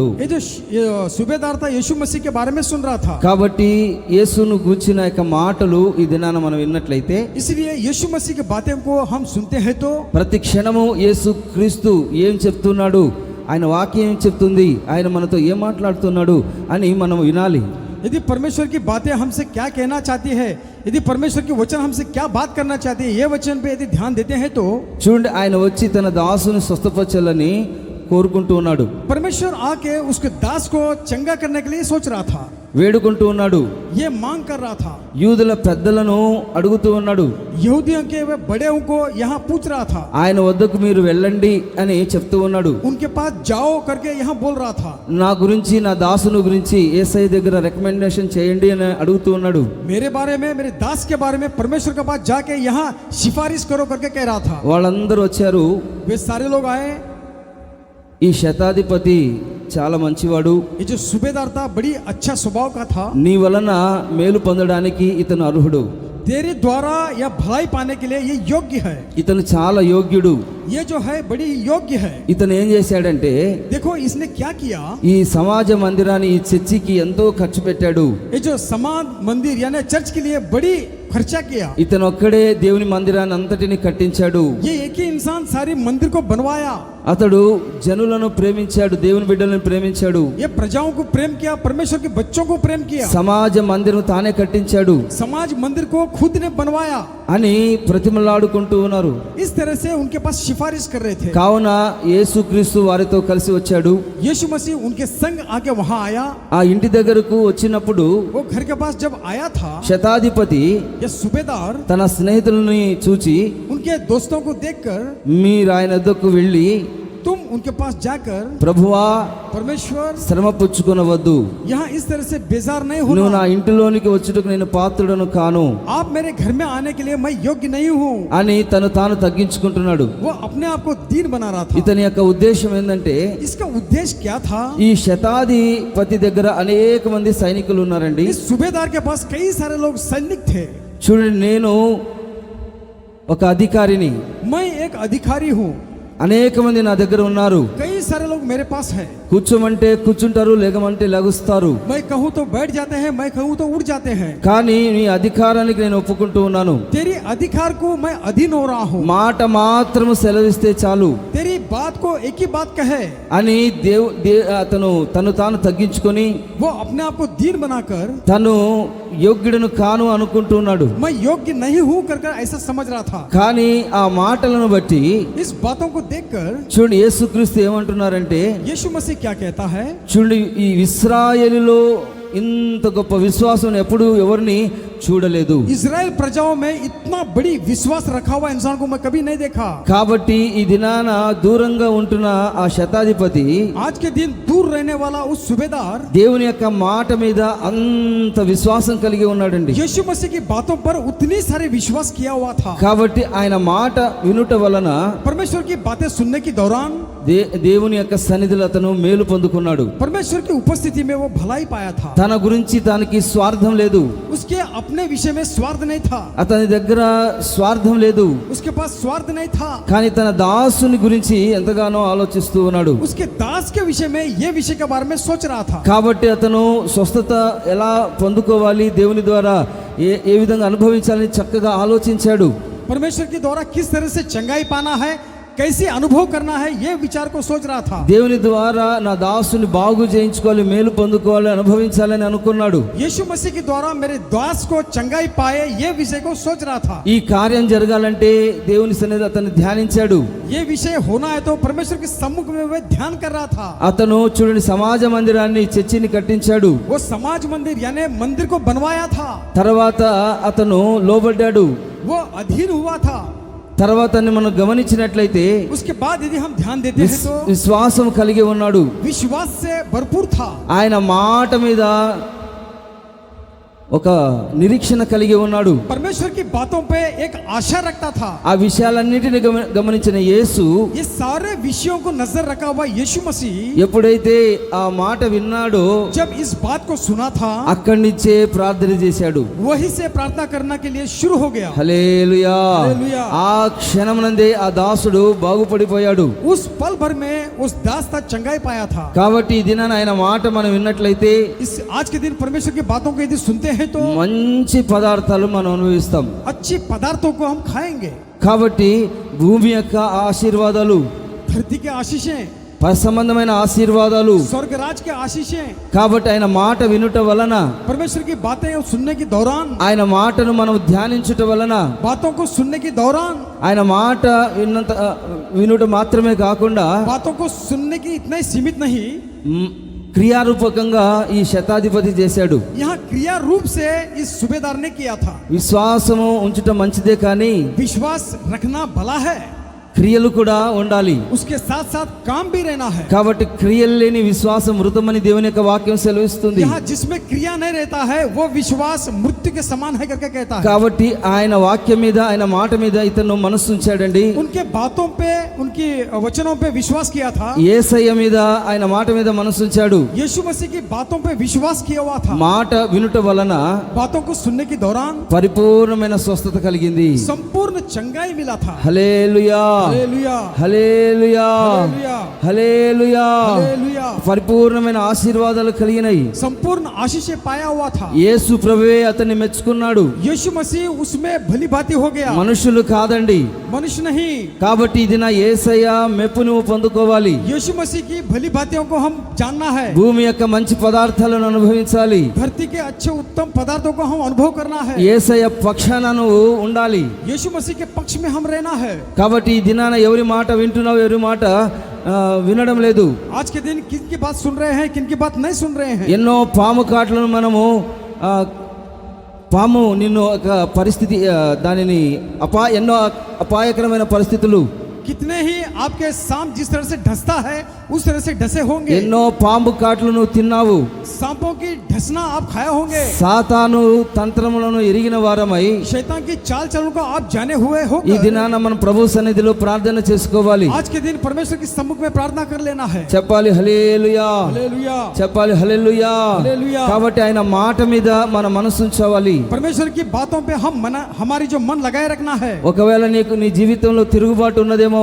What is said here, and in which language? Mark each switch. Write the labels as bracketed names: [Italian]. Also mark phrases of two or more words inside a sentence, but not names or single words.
[Hindi] ये जो सूबेदार था यीशु मसीह के बारे में सुन रहा था. [Telugu] కాబట్టి యేసును గురించిన యొక్క మాటలు ఈ దినాన మనం విన్నట్లయితే, [Hindi] इसलिए यीशु मसीह की बातें को हम सुनते हैं तो [Telugu] ప్రతి క్షణము యేసుక్రీస్తు ఏం చెప్తున్నాడు, ఆయన వాక్యం ఏం చెప్తుంది, ఆయన మనతో ఏం మాట్లాడుతున్నాడు అని మనం వినాలి. [Hindi] यदि परमेश्वर की बातें हमसे क्या कहना चाहती है, यदि परमेश्वर की वचन हमसे क्या बात करना चाहती है, ये वचन पे यदि ध्यान देते हैं तो [Telugu] చూడండి, ఆయన వచ్చి తన దాసుని స్వస్థపరచాలని కోరుకుంటూ ఉన్నాడు. [Hindi] परमेश्वर आके उसके दास को चंगा करने के लिए सोच रहा था, [Telugu] వేడుకుంటూ ఉన్నాడు. [Hindi] ये मांग कर रहा था. [Telugu] యూదుల పెద్దలను అడుగుతూ ఉన్నాడు. [Hindi] यहूदियों के वे बड़े को यहाँ पूछ रहा था. [Telugu] ఆయన వద్దకు మీరు వెళ్ళండి అని చెప్తూ ఉన్నాడు. [Hindi] उनके पास जाओ करके यहाँ बोल रहा था. [Telugu] నా గురించి, నా దాసుని గురించి యేసయ్య దగ్గర రికమెండేషన్ చేయండి అని అడుగుతూ ఉన్నాడు. [Hindi] मेरे बारे में, मेरे दास के बारे में परमेश्वर के पास जाके यहाँ सिफारिश करो करके कह रहा था. [Telugu] వాళ్ళందరూ వచ్చారు. [Hindi] वे सारे लोग आए. [Telugu] ఈ శతాధిపతి చాలా మంచివాడు, [Hindi] ये जो सूबेदार था बड़ी अच्छा स्वभाव का था. [Telugu] నీ వలన మేలు పొందడానికి ఇతను అర్హుడు, [Hindi] तेरे द्वारा या भलाई पाने के लिए ये योग्य है. [Telugu] ఇతను చాలా యోగ్యుడు. [Hindi] ये जो है बड़ी योग्य है. [Telugu] ఇతను ఏం చేశాడంటే, [Hindi] देखो इसने क्या किया. [Telugu] ఈ సమాజ మందిరాన్ని, ఈ చర్చికి ఎంతో ఖర్చు పెట్టాడు. [Hindi] ये जो समाज मंदिर यानी चर्च के लिए बड़ी खर्चा किया. [Telugu] ఇతను ఒక్కడే దేవుని మందిరాన్ని అంతటిని కట్టించాడు. [Hindi] ये एक ही इंसान सारी मंदिर को बनवाया. [Telugu] అతడు జనులను ప్రేమించాడు, దేవుని బిడ్డలను ప్రేమించాడు. [Hindi] ये प्रजाओं को प्रेम किया, परमेश्वर के बच्चों को प्रेम किया. [Telugu] సమాజ మందిరం తానే కట్టించాడు [Hindi] समाज मंदिर को खुद ने बनवाया. [Telugu] అని ప్రతిమలాడుకుంటూ ఉన్నారు. [Hindi] इस तरह से उनके पास सिफारिश कर रहे थे. [Telugu] కావున యేసుక్రీస్తు వారితో కలిసి వచ్చాడు. [Hindi] यीशु मसीह उनके संग आके वहां आया. [Telugu] ఆ ఇంటి దగ్గరకు వచ్చినప్పుడు [Hindi] वो घर के पास जब आया था, [Telugu] శతాధిపతి [Hindi] ये सूबेदार [Telugu] తన స్నేహితులని చూచి, [Hindi] उनके दोस्तों को देखकर [Telugu] మీరు ఆయన వద్దకు వెళ్ళి [Hindi] तुम उनके पास जाकर [Telugu] ప్రభువా [Hindi] परमेश्वर [Telugu] శ్రమ పుచ్చుకొనవద్దు, [Hindi] यहाँ इस तरह से बेजार नहीं [Telugu] నువ్వు నా [Hindi] होना, [Telugu] ఇంటిలోనికి వచ్చుటకు నేను పాత్రుడను కాను [Hindi] आप मेरे घर में आने के लिए मैं योग्य नहीं हूँ। [Telugu] అని తను తాను తగ్గించుకుంటున్నాడు. [Hindi] वो अपने आप को दीन बना रहा था। [Telugu] ఇతని యొక్క ఉద్దేశం ఏంటంటే, [Hindi] इसका उद्देश्य क्या था? [Telugu] ఈ శతాధిపతి దగ్గర అనేక మంది సైనికులు ఉన్నారండి. [Hindi] इस सूबेदार के पास कई सारे लोग सैनिक थे। [Telugu] చూడండి, నేను ఒక అధికారిని, [Hindi] मैं एक अधिकारी हूँ, [Telugu] అనేక మంది నా దగ్గర ఉన్నారు. [Hindi] कई सारे लोग मेरे पास हैं। [Telugu] కూర్చోమంటే కూర్చుంటారు, లేగమంటే లెగుస్తారు. [Hindi] मैं कहूँ तो बैठ जाते हैं, मैं कहूँ तो उठ जाते हैं। [Telugu] కానీ నీ అధికారానికి నేను ఒప్పుకుంటూ ఉన్నాను. [Hindi] तेरी अधिकार को मैं अधीन हो रहा हूँ। [Telugu] మాట మాత్రము సెలవిస్తే చాలు [Hindi] तेरी बात को एक ही बात कहे, [Telugu] అని అతను తను తాను తగ్గించుకొని [Hindi] वो अपने आप को दीन बनाकर [Telugu] తను యోగ్యుడను కాను అనుకుంటున్నాడు. [Hindi] मैं योग्य नहीं हूँ कर ऐसा समझ रहा था। [Telugu] కానీ ఆ మాటలను బట్టి [Hindi] इस बातों को देखकर [Telugu] చూడండి, యేసుక్రీస్తు ఏమంటున్నారంటే, [Hindi] यीशु मसीह क्या कहता है? [Telugu] చూడండి, ఈ ఇశ్రాయేలులో ఇంత గొప్ప విశ్వాసం ఎప్పుడు ఎవరిని చూడలేదు. [Hindi] इजराइल प्रजाओं में इतना बड़ी विश्वास रखा हुआ इंसान को मैं कभी नहीं देखा। [Telugu] కాబట్టి ఈ దినాన దూరంగా ఉంటున్న ఆ శతాధిపతి [Hindi] आज के दिन दूर रहने वाला उस सूबेदार [Telugu] దేవుని యొక్క మాట మీద అంత విశ్వాసం కలిగి ఉన్నాడండి. [Hindi] यीशु मसीह की बातों पर उतनी सारे विश्वास किया हुआ था। [Telugu] కాబట్టి ఆయన మాట వినుట వలన [Hindi] परमेश्वर की बातें सुनने के दौरान [Telugu] దేవుని యొక్క సన్నిధిలో అతను మేలు పొందుకున్నాడు. [Hindi] परमेश्वर की उपस्थिति में वो भलाई पाया था। [Telugu] తన గురించి తనకి స్వార్థం లేదు, [Hindi] उसके अपने विषय में स्वार्थ नहीं था, [Telugu] అతని దగ్గర స్వార్థం లేదు. [Hindi] उसके पास स्वार्थ नहीं था, [Telugu] కానీ తన దాసుని గురించి ఎంతగానో ఆలోచిస్తూ ఉన్నాడు. [Hindi] उसके दास के विषय में ये विषय के बारे में सोच रहा था। [Telugu] కాబట్టి అతను స్వస్థత ఎలా పొందుకోవాలి, దేవుని ద్వారా ఏ విధంగా అనుభవించాలని చక్కగా ఆలోచించాడు. [Hindi] परमेश्वर के द्वारा किस तरह से चंगाई पाना है, कैसे अनुभव करना है, ये विचार को सोच रहा था। [Telugu] దేవుని ద్వారా నా దాసుని బాగు చేయించుకోవాలి, మేలు పొందుకోవాలి, అనుభవించాలని అనుకున్నాడు. [Hindi] यीशु मसीह के द्वारा मेरे दास को चंगाई पाए, ये विषय को सोच रहा था। [Telugu] ఈ కార్యం జరగాలంటే దేవుని సన్నిధి అతను ధ్యానించాడు. [Hindi] ये विषय होना है तो परमेश्वर के सम्मुख में वह ध्यान कर रहा था। [Telugu] అతను చూడండి, సమాజ మందిరాన్ని చర్చిని కట్టించాడు. [Hindi] वो समाज मंदिर यानी मंदिर को बनवाया था। [Telugu] తర్వాత అతను లోబడ్డాడు. [Hindi] वो अधीन हुआ था। [Telugu] తర్వాత మనం గమనించినట్లయితే [Hindi] उसके बाद यदि हम ध्यान देते हैं तो [Telugu] విశ్వాసం కలిగి ఉన్నాడు. [Hindi] विश्वास से भरपूर था। [Telugu] ఆయన మాట మీద ఒక నిరీక్షణ కలిగి ఉన్నాడు. [Hindi] परमेश्वर की बातों पे एक आशा रखता था। [Telugu] ఆ విషయాలన్నిటిని గమనించిన యేసు, [Hindi] ये सारे विषयों को नजर रखा हुआ यीशु मसीह [Telugu] ఎప్పుడైతే ఆ మాట విన్నాడో [Hindi] जब इस बात को सुना था, [Telugu] అక్కడి నుంచే ప్రార్థన చేశాడు. [Hindi] वहीं से प्रार्थना करने के लिए शुरू हो गया। [Telugu] హల్లెలూయా. హల్లెలూయా. ఆ క్షణమునందే ఆ దాసుడు బాగుపడిపోయాడు. [Hindi] उस पल भर में उस दास का चंगाई पाया था। [Telugu] కాబట్టి ఈ దినాన ఆయన మాట మనం విన్నట్లయితే [Hindi] इस आज के दिन परमेश्वर की बातों को यदि सुनते हैं तो [Telugu] మంచి పదార్థాలు మనం అనుభవిస్తాం. [Hindi] अच्छी पदार्थों को हम खाएंगे। [Telugu] కాబట్టి భూమి యొక్క ఆశీర్వాదాలు, [Hindi] धरती के आशीषें, [Telugu] సంబంధమైన ఆశీర్వాదాలు, [Hindi] स्वर्ग राज के आशीषें, [Telugu] కాబట్టి ఆయన మాట వినుట వలన, [Hindi] परमेश्वर की बातें सुनने के दौरान, [Telugu] ఆయన మాటను మనం ధ్యానించుట వలన, [Hindi] बातों को सुनने के दौरान, [Telugu] ఆయన మాట వినుట మాత్రమే కాకుండా [Hindi] बातों को सुनने की इतना ही सीमित नहीं, [Telugu] క్రియారూపకంగా ఈ శతాధిపతి చేశాడు. [Hindi] यहाँ क्रिया रूप से इस सूबेदार ने किया था। [Telugu] విశ్వాసము ఉంచుట మంచిదే, కానీ [Hindi] विश्वास रखना भला है, [Telugu] క్రియలు కూడా ఉండాలి. [Hindi] उसके साथ साथ काम भी रहना है। [Telugu] కాబట్టి క్రియలు లేని విశ్వాసం మృతమని దేవుని యొక్క వాక్యం సెలవిస్తుంది. [Hindi] यहाँ जिसमें क्रिया नहीं रहता है वो विश्वास मृत्यु के समान है करके कहता है। [Telugu] కాబట్టి ఆయన వాక్యం మీద, ఆయన మాట మీద ఇతను మనస్సు ఉంచాడండి. [Hindi] उनके बातों पे, उनकी वचनों पे विश्वास किया था। [Telugu] యేసయ్య మీద, ఆయన మాట మీద మనస్సు ఉంచాడు. [Hindi] यीशु मसीह की बातों पे विश्वास किया हुआ था। [Telugu] మాట వినుట వలన [Hindi] बातों को सुनने के दौरान [Telugu] పరిపూర్ణమైన స్వస్థత కలిగింది. [Hindi] संपूर्ण चंगाई मिला था। [Telugu] హల్లెలూయా, [Hindi] हालेलुया, [Telugu] హల్లెలూయా, [Hindi] हालेलुया, [Telugu] హల్లెలూయా. [Hindi] हालेलुया। [Telugu] పరిపూర్ణమైన ఆశీర్వాదాలు కలిగినాయి. [Hindi] संपूर्ण आशीष पाया हुआ था। [Telugu] యేసు ప్రభువే అతన్ని మెచ్చుకున్నాడు, [Hindi] यीशु मसीह उसमें भली भांति हो गया, [Telugu] మనుషులు కాదండి. [Hindi] मनुष्य नहीं। [Telugu] కాబట్టి ఇది నా యేసయ్య మెప్పు నువ్వు పొందుకోవాలి. [Hindi] यीशु मसीह की भली भांतियों को हम जानना है। [Telugu] భూమి యొక్క మంచి పదార్థాలను అనుభవించాలి. [Hindi] धरती के अच्छे उत्तम पदार्थों को हम अनुभव करना है। [Telugu] యేసయ్య పక్షాన నువ్వు ఉండాలి. [Hindi] यीशु मसीह के पक्ष में हम रहना है। [Telugu] కాబట్టి ఈ దినాన ఎవరి మాట వింటున్నావు, ఎవరి మాట వినడం లేదు. [Hindi] आज के दिन किन की बात सुन रहे हैं, किन की बात नहीं सुन रहे हैं। [Telugu] ఎన్నో పాము కాట్లను మనము పాము నిన్ను ఒక పరిస్థితి దానిని ఎన్నో అపాయకరమైన పరిస్థితులు [Hindi] कितने ही आपके सांप जिस तरह से ढसता है उस तरह से ढसे होंगे। [Telugu] ఎన్నో పాము కాట్లు నువ్వు తిన్నావు. [Hindi] सांपों की ढसना आप खाए होंगे। [Telugu] సాతాను తంత్రములను ఎరిగిన వారమై [Hindi] शैतान की चाल चलन को आप जाने हुए हो। [Telugu] ఈ దినాన మనం ప్రభు సన్నిధిలో ప్రార్థన చేసుకోవాలి. [Hindi] आज के दिन परमेश्वर के सम्मुख में प्रार्थना कर लेना है। [Telugu] చెప్పాలి హల్లెలూయా, [Hindi] हालेलुया, [Telugu] చెప్పాలి హల్లెలూయా. [Hindi] हालेलुया। [Telugu] కాబట్టి ఆయన మాట మీద మన మనసు ఉంచాలి. [Hindi] परमेश्वर की बातों पे हम हमारी जो मन लगाए रखना है। [Telugu] ఒకవేళ నీకు నీ జీవితంలో తిరుగుబాటు ఉన్నదేమో,